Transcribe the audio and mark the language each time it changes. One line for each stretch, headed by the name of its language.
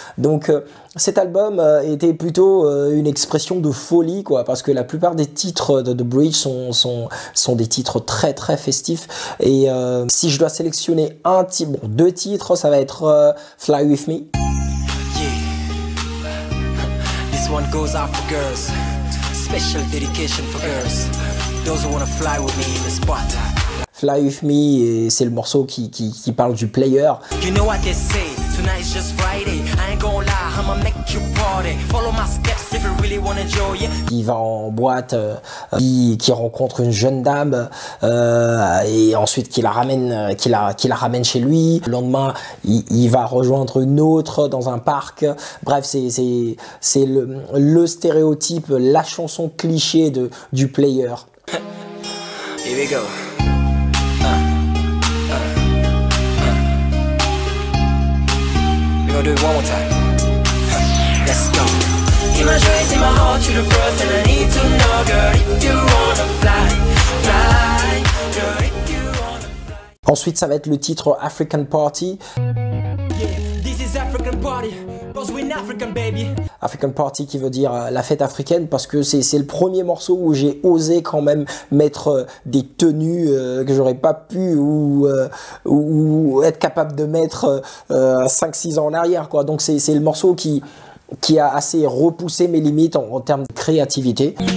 French: Donc, cet album était plutôt une expression de folie, quoi, parce que la plupart des titres de The Bridge sont des titres très festifs. Et si je dois sélectionner 2 titres, ça va être Fly With Me.
English: Yeah. This one goes out for girls. Special dedication for girls. Those who wanna fly with me in the spot.
French: Fly With Me, c'est le morceau qui parle du player.
English: You know what they say, Tonight's just Friday, I ain't gon' lie, I'ma make you party. Follow my steps if you really wanna enjoy it.
French: Il va en boîte, qui rencontre une jeune dame, et ensuite qui la ramène chez lui. Le lendemain, il va rejoindre une autre dans un parc. Bref, c'est le stéréotype, la chanson cliché du player.
English: Here we go. We're gonna do it one more time. Let's go. Imagine in my heart, you're the first, and I need to know, girl, if you wanna fly, fly, girl, if you wanna fly.
French: Ensuite, ça va être le titre African Party.
English: Yeah, this is African party, cause we're African, baby.
French: African Party qui veut dire la fête africaine, parce que c'est le premier morceau où j'ai osé quand même mettre des tenues que j'aurais pas pu ou être capable de mettre 5-6 ans en arrière, quoi. Donc c'est le morceau qui a assez repoussé mes limites en termes de créativité.